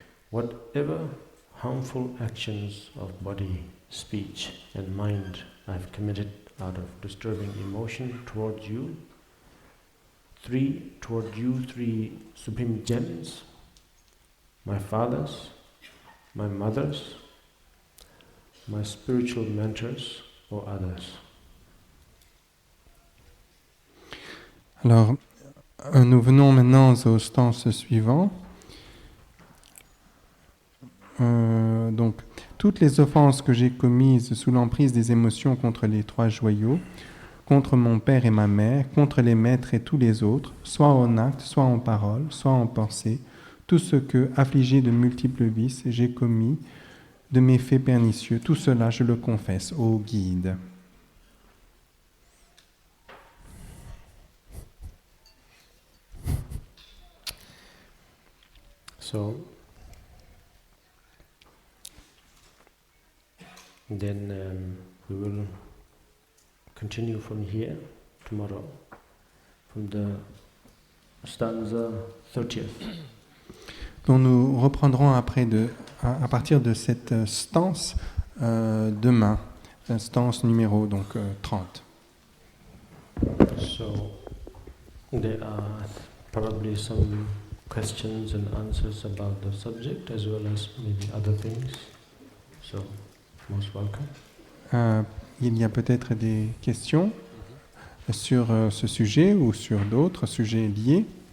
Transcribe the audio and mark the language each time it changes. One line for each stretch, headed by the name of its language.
English: whatever harmful actions of body, speech and mind I've committed out of disturbing emotion towards you, three supreme gems, my fathers, my mothers, my spiritual mentors or others.
French: Alors, nous venons maintenant au stance suivant. Donc, toutes les offenses que j'ai commises sous l'emprise des émotions contre les trois joyaux, contre mon père et ma mère, contre les maîtres et tous les autres, soit en acte, soit en parole, soit en pensée, tout ce que, affligé de multiples vices, j'ai commis de mes faits pernicieux, tout cela je le confesse, ô guide.
English: So, then we will continue from here tomorrow, from the stanza 30th.
French: Donc nous reprendrons à partir de cette stance demain, stance numéro 30.
English: So, there are probably some questions and answers about the subject as well as maybe other things. So, most welcome.
French: Il y a peut-être des questions sur ce sujet ou sur d'autres sujets liés.